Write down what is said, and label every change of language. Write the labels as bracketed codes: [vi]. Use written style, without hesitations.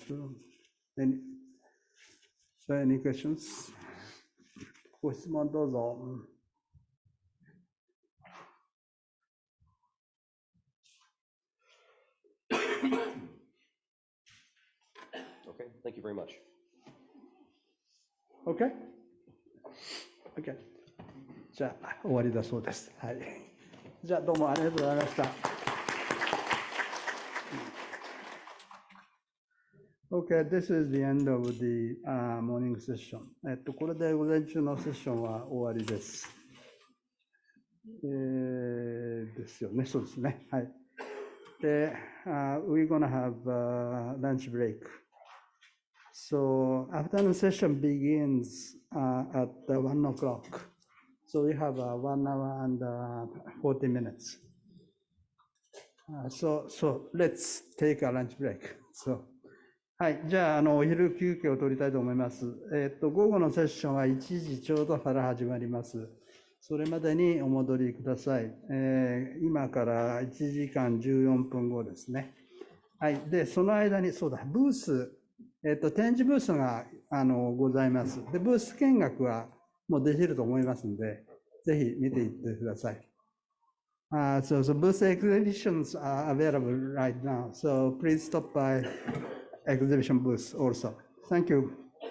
[en] So any questions? [ja] ご質問どうぞ。 [en] Okay, thank you very much. Okay? Okay. [ja] じゃあ終わりだそうです。はい。じゃあどうもありがとうございました。 [en] Okay, this is the end of the morning session. [ja] これで午前中のセッションは終わりです。ですよね、そうですね。はい。 [en] で、we're gonna have a lunch break. So afternoon session begins at 1 o'clock. So we have 1 hour and 40 minutes. So let's take a lunch break. [ja] So はい、じゃあ、お昼休憩を取りたいと思います。午後のセッションは1時ちょうどから始まります。それまでにお戻りください。今から1時間14分後ですね。はい、で、その間に、そうだ、ブース、展示ブースがございます。で、ブース見学はもうできると思いますので、ぜひ見ていってください。 [en] So booth exhibitions are available right now. So please stop by exhibition booth also. Thank you.